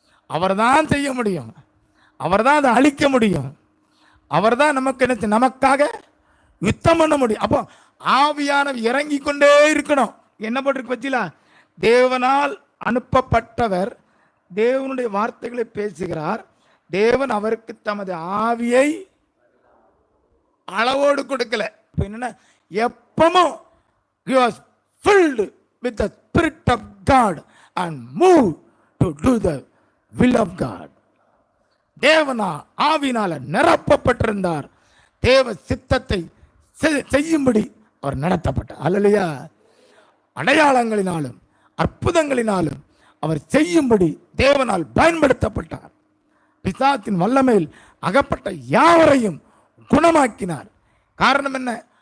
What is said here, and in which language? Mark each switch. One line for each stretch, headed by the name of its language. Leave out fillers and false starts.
Tamil: அவர் தான் செய்ய முடியும், அவர் தான் அதை அழிக்க முடியும், அவர் தான் நமக்கு என்ன, நமக்காக யுத்தம் பண்ண முடியும். அப்போ ஆவியானவர் இறங்கி கொண்டே இருக்கணும். என்ன போட்டிருக்கு பத்திலா, தேவனால் அனுப்பப்பட்டவர் தேவனுடைய வார்த்தைகளை பேசுகிறார், தேவன் அவருக்கு தமது ஆவியை அளவோடு கொடுக்கல. இப்போ என்னன்னா, எப்பவும்
English: he was filled with the spirit of God and moved to do the will of God.
Tamil: தேவனா ஆவினால நிரப்பப்பட்டிருந்தார், தேவ சித்தத்தை செய்யும்படி அவர் நடத்தப்பட்டார். அல்லேலூயா. அடையாளங்களினாலும் அற்புதங்களினாலும் அவர் செய்யும்படி தேவனால் பயன்படுத்தப்பட்டார். பிசாசின் வல்லமையில் அகப்பட்ட யாவரையும் குணமாக்கினார். காரணம் என்ன?